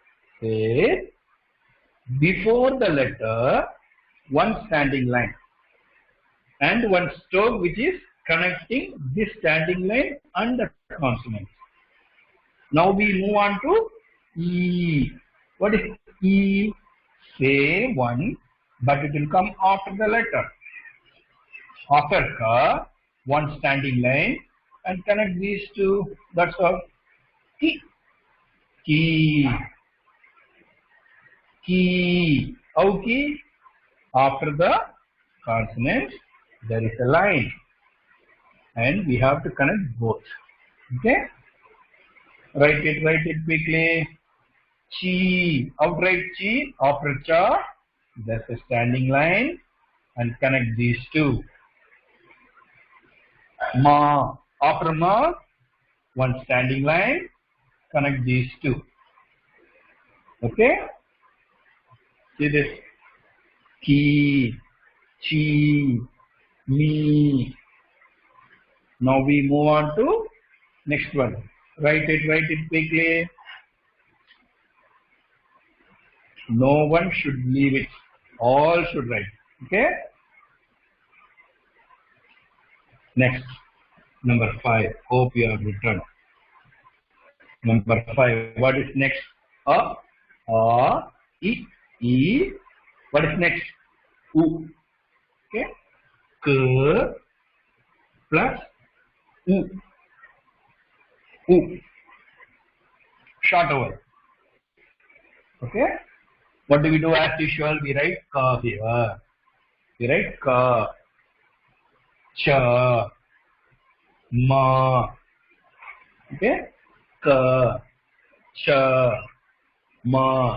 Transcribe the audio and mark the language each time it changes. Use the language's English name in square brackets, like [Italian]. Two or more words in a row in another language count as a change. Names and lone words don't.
[English] Before the letter, one standing line and one stroke which is connecting this standing line and the consonant. Now we move on to E. What is E? Same one, but it will come after the letter. After Ka, one standing line, and connect these two. That's all. Ki. Ki. Ki. How ki? After the consonant, there is a line, and we have to connect both. Okay? Write it quickly. Chi. Outright chi. After cha, there's a standing line, and connect these two. Ma. After ma, one standing line, connect these two. Okay? See this. Ki, chi, mi. Now we move on to next one. Write it quickly. No one should leave it. All should write. Okay? Next. Number 5. Hope you have returned. Number 5. What is next? A, E. What is next? U. Okay? K plus U. U. Short vowel. Okay? What do we do as usual? We write Ka here. We write Ka, Cha, Ma. Okay? Ka, Cha, Ma.